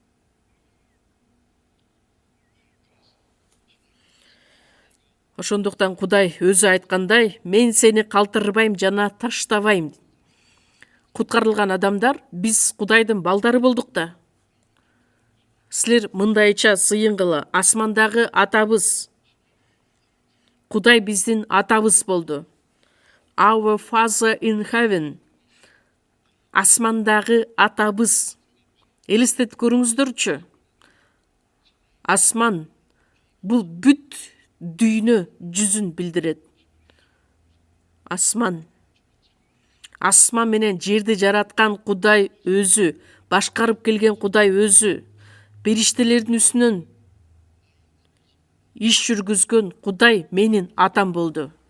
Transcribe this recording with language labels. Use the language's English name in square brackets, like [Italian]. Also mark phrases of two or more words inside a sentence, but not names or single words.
[Kyrgyz] Ошондуктан Кудай өзү айткандай, мен сени калтырбайм жана таштабайм. Куткарылган адамдар биз Кудайдын балдары болдук да. Силер мындайча сыйынгыла, асмандагы атабыз Кудай биздин атабыз болду. [English] Our Father in heaven. [Kyrgyz] Асмандагы атабыз. Элестетип көрүңүздөрчү. Асман бул бүт дүйнө жүзүн билдирет. Асман менен жерди жараткан Кудай өзү, башкарып келген Кудай өзү, периштелердин үстүнөн иш жүргүзгөн Кудай менин атам болду.